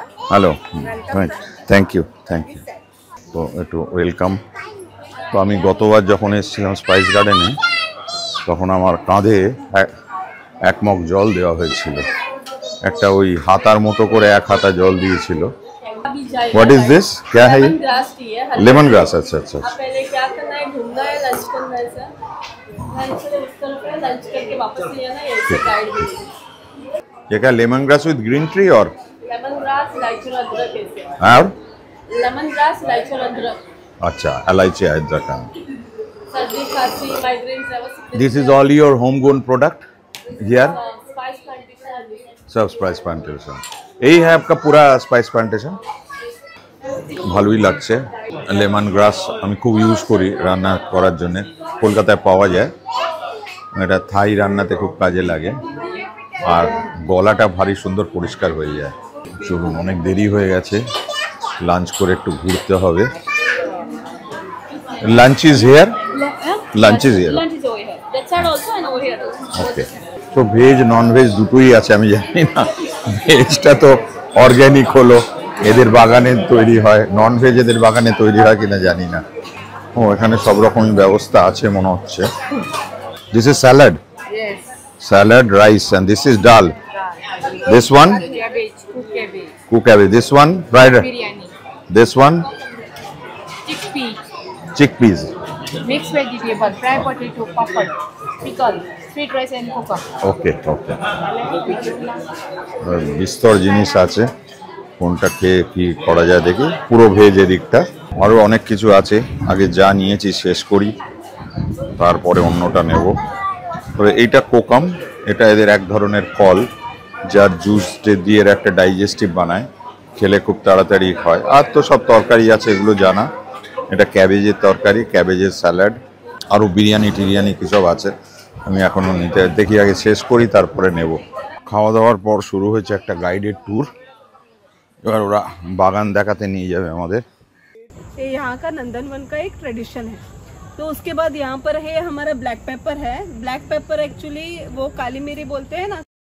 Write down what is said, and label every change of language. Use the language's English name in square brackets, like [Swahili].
[Bangla] Hello, thank you. তো একটু welcome. তো আমি গতবার যখন এসেছিলাম স্পাইস গার্ডেনে, তখন আমার কাঁধে এক মগ জল দেওয়া হয়েছিল, একটা ওই হাতার মতো করে 1 হাতা জল দিয়েছিল। [English] What is this? [Hindi] क्या है ये? Lemon grass. अच्छा अच्छा। पहले क्या करना है, घूमना है, लंच करना है सर। लंच उस तरफ है, लंच करके वापस ले आना है, ऐसे गाइड मिलेगी। ये क्या lemon grass with green tree और लेमन ग्रास, इलायची और अदरक ऐसे। और लेमन ग्रास, इलायची और अदरक। अच्छा, इलायची अदरक। सर्दी, खांसी, माइग्रेन है, बस। [English] This is all your home grown product here? [Hindi] Spice plantation. सब स्पाइस प्लांटेशन। यही है आपका पूरा स्पाइस प्लांटेशन? [Bangla] ভালোই লাগছে। লেমন গ্রাস আমি খুব ইউজ করি রান্না করার জন্য, কলকাতায় পাওয়া যায়, এটা থাই রান্নাতে খুব কাজে লাগে। আর গলাটা ভারী সুন্দর পরিষ্কার হয়ে যায়। চলুন, অনেক দেরি হয়ে গেছে, লাঞ্চ করে একটু ঘুরতে হবে। [English] Lunch is here? Lunch is here, Lunch is over here. That side also and over here also. [Bangla] ওকে। তো ভেজ নন ভেজ দুটোই আছে, আমি জানি না। ভেজটা তো অর্গ্যানিক হলো, এদের বাগানে তৈরি হয়, নন ভেজ এদের বাগানে তৈরি হয় কিনা জানি না। ও, এখানে সব রকমের ব্যবস্থা আছে মনে হচ্ছে। [English] this is [Bangla] salad? [English] Yes. Salad, rice, and this is dal. This one? Cabbage, cooked cabbage. Cook cabbage. This one? Fried. Biryani. This one? Chickpea. Chickpeas. mixed vegetable, fried potato, papad, pickle, sweet rice and coca. [Bangla] ওকে ওকে বিস্তর জিনিস আছে, কোনটা খেয়ে কি করা যায় দেখি। পুরো ভেজ এদিকটা, আরও অনেক কিছু আছে। আগে যা নিয়েছি শেষ করি, তারপরে অন্যটা নেব। তবে এইটা কোকাম, এটা এদের এক ধরনের ফল যার জুস দিয়ে একটা ডাইজেস্টিভ বানায়, খেলে খুব তাড়াতাড়ি হয়। আর তো সব তরকারি আছে, এগুলো জানা। এটা ক্যাবেজের তরকারি, ক্যাবেজের স্যালাড, আরও বিরিয়ানি টিরিয়ানি কী সব আছে, আমি এখনও নিতে দেখি, আগে শেষ করি তারপরে নেব। খাওয়া দাওয়ার পর শুরু হয়েছে একটা গাইডেড ট্যুর। এবার ওরা বাগান দেখাতে নিয়ে যাবে আমাদের। [Hindi] ये यहाँ का नंदनवन का एक ट्रेडिशन है। तो उसके बाद यहाँ पर है हमारा ब्लैक पेपर है। ब्लैक पेपर एक्चुअली वो काली मिरी बोलते हैं ना।